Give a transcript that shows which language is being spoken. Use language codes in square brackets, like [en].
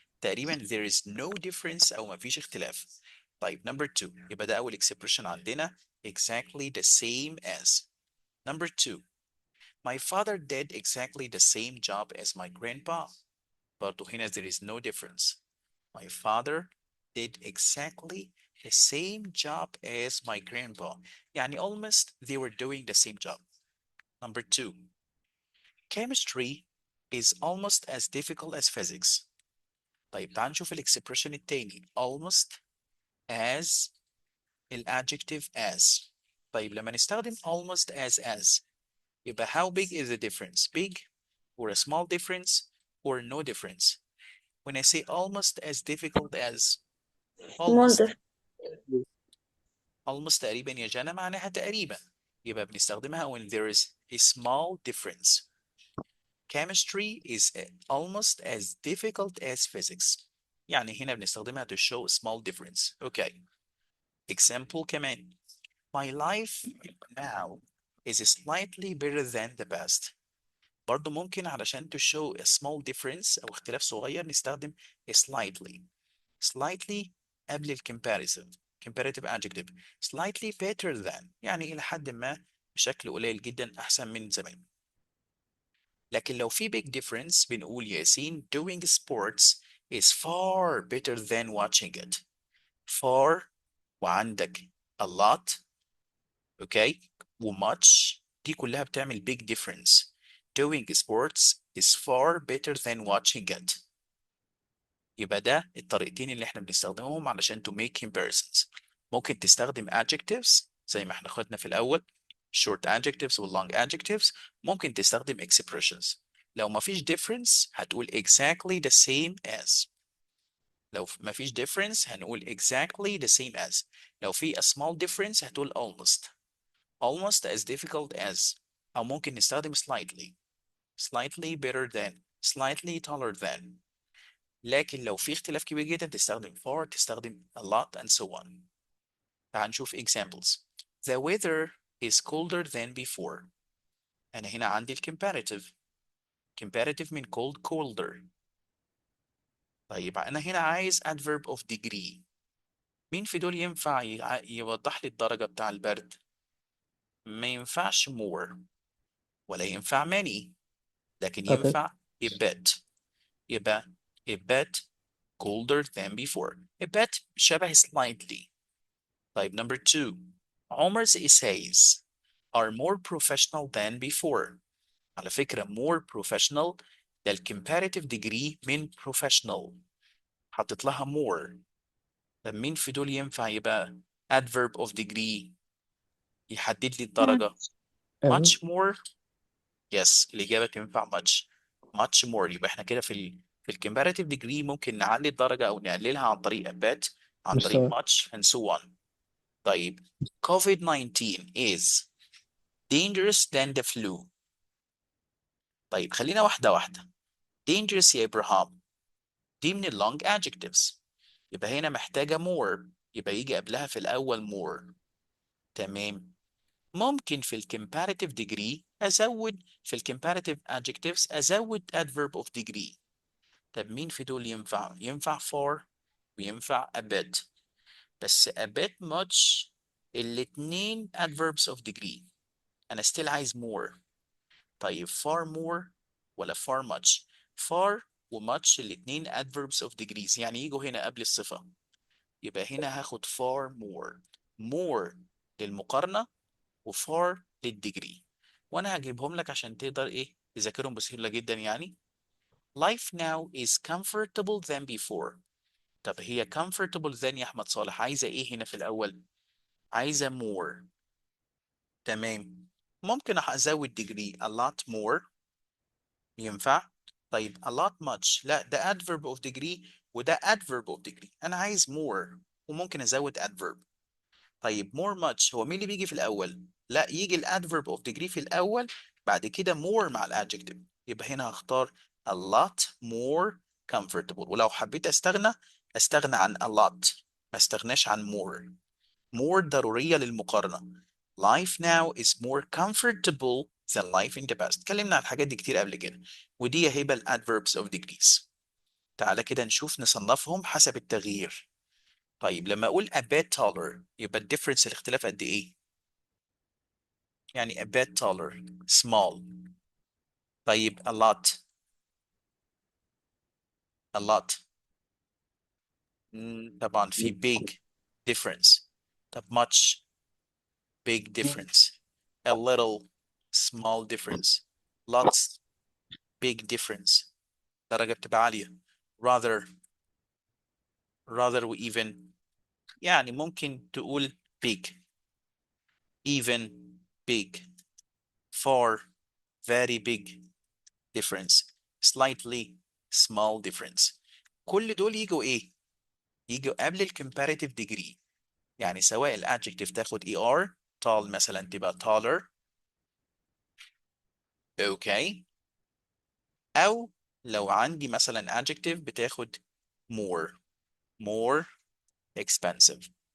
[ar] تقريبا [en] there is no difference [ar] او ما فيش اختلاف. طيب [en] number 2 [ar] يبقى ده اول [en] expression [ar] عندنا [en] exactly the same as. Number 2 my father did exactly the same job as my grandpa. [ar] برضو هنا [en] there is no difference. My father did exactly the same job as my grandpa. [ar] يعني [en] almost they were doing the same job. Number 2 chemistry is almost as difficult as physics. [ar] طيب تعال نشوف الاكسبريشن التاني almost as الادجective as. طيب لما نستخدم [en] almost as [ar] يبقى [en] how big is the difference? Big or a small difference or no difference? When I say almost as difficult as almost [ar] تقريبا يا جانا معناها تقريبا، يبقى بنستخدمها [en] when there is a small difference. Chemistry is almost as difficult as physics. [ar] يعني هنا بنستخدمها [en] to show a small difference. Okay. Example [ar] كمان. [en] My life now is slightly better than the past. [ar] برضو ممكن علشان to show a small difference أو اختلاف صغير نستخدم slightly. Slightly قبل ال comparison. [en] comparative adjective slightly better than [ar] يعني إلى حد ما بشكل قليل جدا أحسن من زمان. لكن لو في [en] big difference [ar] بنقول [en] ياسين doing sports is far better than watching it. far [ar] وعندك [en] a lot okay وmuch [ar] دي كلها بتعمل [en] big difference. doing sports is far better than watching it. [ar] يبقى ده الطريقتين اللي احنا بنستخدمهم علشان to make comparisons. ممكن تستخدم adjectives زي ما احنا خدنا في الأول short adjectives و long adjectives. ممكن تستخدم expressions. لو ما فيش [en] difference [ar] هتقول [en] exactly the same as. [ar] لو ما فيش [en] difference [ar] هنقول [en] exactly the same as. [ar] لو في [en] a small difference [ar] هتقول [en] almost. almost as difficult as. [ar] أو ممكن نستخدم slightly. [en] slightly better than. slightly taller than. [ar] لكن لو في اختلاف كبير جدا تستخدم far تستخدم a lot and so on. تعال نشوف examples. [en] The weather is colder than before. [ar] أنا هنا عندي ال comparative. comparative من cold colder. طيب أنا هنا عايز adverb of degree. مين في دول ينفع يوضح لي الدرجة بتاع البرد؟ ما ينفعش more ولا ينفع many لكن ينفع a bit. [en] يبقى a bit colder than before. a bit [ar] شبه [en] slightly. [ar] طيب [en] number 2. Omar's essays are more professional than before. [ar] على فكرة more professional ده ال comparative degree من professional. حطيت لها more. طب مين في دول ينفع يبقى adverb of degree يحدد لي الدرجة؟ much more. [en] yes [ar] الإجابة تنفع [en] much more. [ar] يبقى احنا كده في ال comparative degree ممكن نعلي الدرجة أو نقللها عن طريق a bit عن طريق much and so on. [en] طيب COVID-19 is dangerous than the flu. [ar] طيب خلينا واحدة واحدة. dangerous يا إبراهام دي من ال long adjectives. يبقى هنا محتاجة more. يبقى يجي قبلها في الأول more. تمام. ممكن في ال comparative degree أزود في ال comparative adjectives أزود adverb of degree. طب مين في دول ينفع؟ ينفع for وينفع a bit. بس [en] a bit much [ar] الاتنين [en] adverbs of degree. [ar] أنا still عايز more. طيب [en] far more ولا far much؟ [ar] far و much الاتنين adverbs of degrees يعني يجوا هنا قبل الصفة. يبقى هنا هاخد [en] far more. [ar] more للمقارنة و far للديجري. وأنا هجيبهم لك عشان تقدر إيه تذاكرهم بسهولة جدا يعني. [en] Life now is comfortable than before. [ar] طب هي comfortable than يا أحمد صالح عايزة إيه هنا في الأول؟ عايزة more. تمام. ممكن أزود [en] degree a lot more. [ar] ينفع؟ طيب [en] a lot much [ar] لا ده [en] adverb of degree [ar] وده [en] adverb of degree. [ar] أنا عايز more وممكن أزود adverb. طيب more much هو مين اللي بيجي في الأول؟ لا يجي ال adverb of degree في الأول بعد كده more مع ال adjective. يبقى هنا هختار [en] a lot more comfortable. [ar] ولو حبيت أستغنى عن a lot ما استغناش عن more. more ضرورية للمقارنة. [en] Life now is more comfortable than life in the past. [ar] اتكلمنا عن الحاجات دي كتير قبل كده. ودي هيبقى ال adverbs of degrees. تعالى كده نشوف نصنفهم حسب التغيير. طيب لما أقول a bit taller يبقى الديفرنس الاختلاف قد إيه؟ يعني a bit taller small. [en] طيب a lot a lot. [ar] طبعا في [en] big difference. [ar] طب [en] much big difference. A little small difference. Lots big difference. [ar] درجة بتبقى عالية. [en] rather و even يعني ممكن تقول big even big far very big difference slightly small difference. [ar] كل دول يجوا ايه؟ يجوا قبل ال comparative degree. يعني سواء ال adjective تاخد er tall مثلا تبقى taller okay أو لو عندي مثلا adjective بتاخد more expensive.